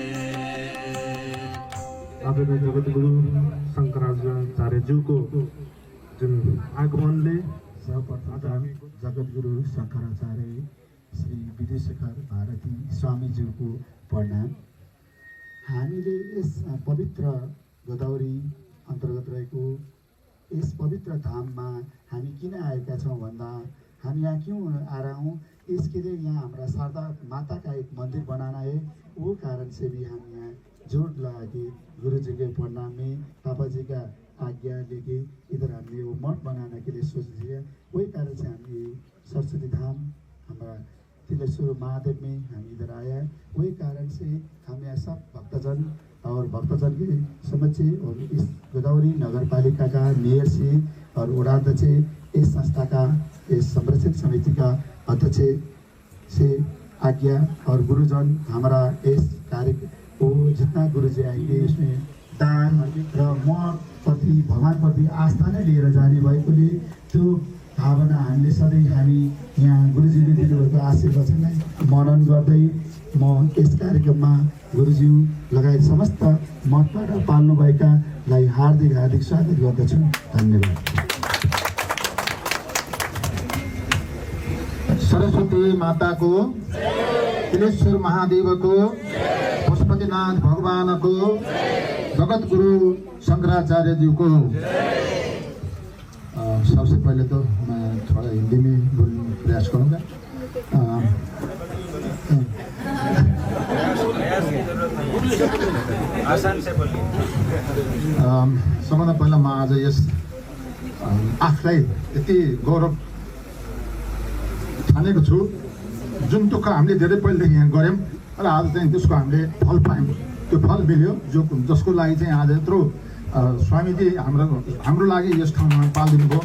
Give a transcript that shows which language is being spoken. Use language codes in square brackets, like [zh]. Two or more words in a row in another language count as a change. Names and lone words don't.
[ne] आदरणीय जगतगुरु शङ्कराचार्यज्यूको जुन आगमनले सर्वप्रथम जगद्गुरु शङ्कराचार्य श्री विद्याशेखर भारती स्वामीज्यूको प्रणाम। हामीले यस पवित्र गोदावरी अन्तर्गत रहेको यस पवित्र धाममा हामी किन आएका छौँ भन्दा हामी [hi] यहाँ क्यों आ रहा हूँ, इसके लिए यहाँ हमारा शारदा माता का एक मंदिर बनाना है। वो कारण से भी हम यहाँ जोर लगा के गुरु जी के प्रणाम में पापा जी का आज्ञा लेके इधर हमने वो मठ बनाने के लिए सोच दिया। वही कारण से हम ये सरस्वती धाम हमारा तिलेश्वर महादेव में हम इधर आया है। वही कारण से हम यहाँ सब भक्तजन और भक्तजन के समक्ष और इस गोदावरी नगर पालिका का मेयर से और वडाध्यक्ष इस संस्था का इस संरक्षक समिति का अध्यक्ष से आज्ञा और गुरुजन हमारा इस कार्य को जितना गुरुजी आएंगे इसमें [ne] दान र मठ प्रति भगवान प्रति आस्था नै लिएर जाने भएकोले त्यो भावना हामीले सधैँ हामी यहाँ गुरुजीले दिनुभएको आशीर्वचनलाई मनन गर्दै म यस कार्यक्रममा गुरुज्यू लगायत समस्त मठबाट पाल्नुभएकालाई हार्दिक हार्दिक स्वागत गर्दछु। धन्यवाद। सरस्वती माताको, तिलेश्वर महादेवको, पशुपतिनाथ भगवानको, जगतगुरु शंकराचार्यज्यूको। [hi] सबसे पहले तो मैं थोड़ा हिंदी में बोलने का प्रयास करूँगा। आसान से बोलिए। [ne] सबभन्दा पहिला म आज यस आफूलाई यति गौरव ठानेको छु, जुन दुःख हामीले धेरै पहिलेदेखि यहाँ गऱ्यौँ र आज चाहिँ त्यसको हामीले फल पायौँ। त्यो फल मिल्यो जसको लागि चाहिँ आज यत्रो स्वामीजी हाम्रो लागि यस ठाउँमा पालिदिनु भयो।